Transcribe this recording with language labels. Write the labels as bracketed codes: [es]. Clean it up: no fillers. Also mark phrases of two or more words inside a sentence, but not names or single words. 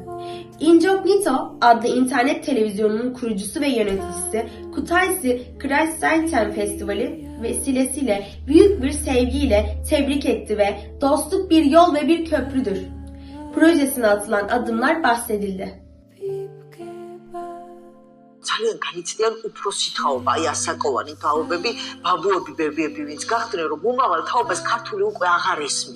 [tr] Incognito adlı internet televizyonunun kurucusu ve yöneticisi Kutaisi Kreissaiten Festivali vesilesiyle büyük bir sevgiyle tebrik etti ve dostluk bir yol ve bir köprüdür projesine atılan adımlar bahsedildi. [ka] ძალიან განიცდიან უფროსი თაობა, აი ასაკოვანი თაობები, ბაბუები, ბებიები, ვინც გახდნენ, რომ მომავალ თაობას ქართული უკვე აღარ ესმის.